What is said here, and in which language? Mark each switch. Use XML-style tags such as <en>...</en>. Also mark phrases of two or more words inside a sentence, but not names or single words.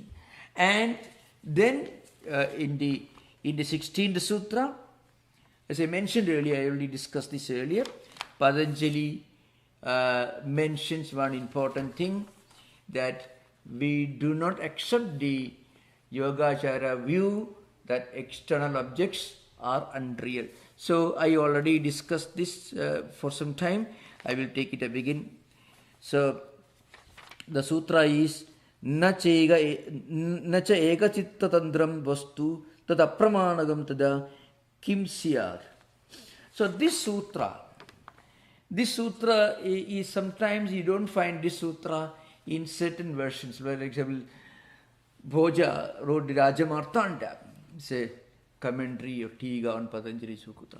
<en>And then in the 16th sutra, as I mentioned earlier, I already discussed this earlier, Patanjali mentions one important thing, that we do not accept the Yogacara view that external objects are unreal. So I already discussed this for some time. I will take it up again. So the sutra is</en> <sa>न च एक चित्त तन्त्रं वस्तु तद् अप्रमाणकं तदा किं स्यात्.</sa> <en>So this sutra is, sometimes you don't find this sutra in certain versions. For example, Bhoja wrote the Rajamartanda, it's a commentary or Tiga on Patanjali Sutra.</en>